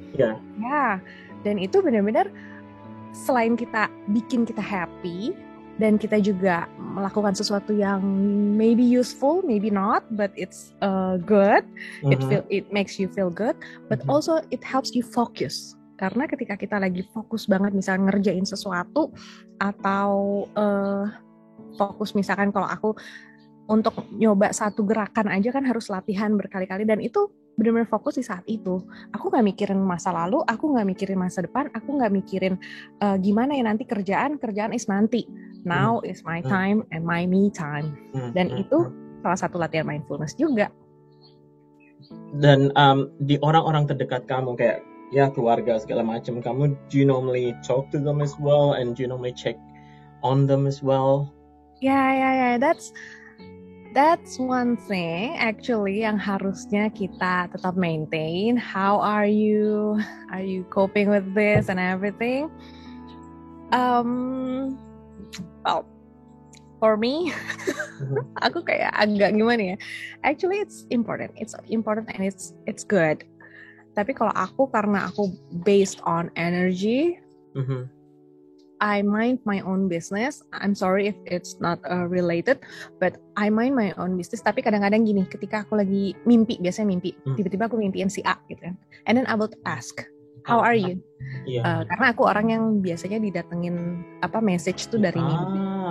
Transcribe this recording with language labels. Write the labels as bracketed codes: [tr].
[en] Yeah. [id] Dan itu benar-benar selain kita bikin kita happy dan kita juga melakukan sesuatu yang maybe useful, maybe not, but it's good. [en] It makes you feel good, but also it helps you focus. [id] Karena ketika kita lagi fokus banget misalnya ngerjain sesuatu atau fokus misalkan kalau aku untuk nyoba satu gerakan aja kan harus latihan berkali-kali dan itu benar-benar fokus di saat itu. Aku nggak mikirin masa lalu, aku nggak mikirin masa depan, aku nggak mikirin gimana ya nanti kerjaan is nanti. [en] Now is my time and my me time. [id] Dan itu salah satu latihan mindfulness juga. [en] Dan di orang-orang terdekat kamu kayak keluarga segala macam, kamu do you normally talk to them as well and do you normally check on them as well? Yeah. That's one thing actually yang harusnya kita tetap maintain. How are you? Are you coping with this and everything? Well, for me, aku kayak agak gimana ya? Actually, it's important. It's important and it's good. [id] Tapi kalau aku karena aku based on energy. [en] I mind my own business. I'm sorry if it's not related, but I mind my own business. [id] Tapi kadang-kadang gini, ketika aku lagi biasanya mimpi, tiba-tiba aku mimpiin si A gitu kan. [en] And then I will ask, how are you? [id] Karena aku orang yang biasanya didatengin message tuh dari mimpi.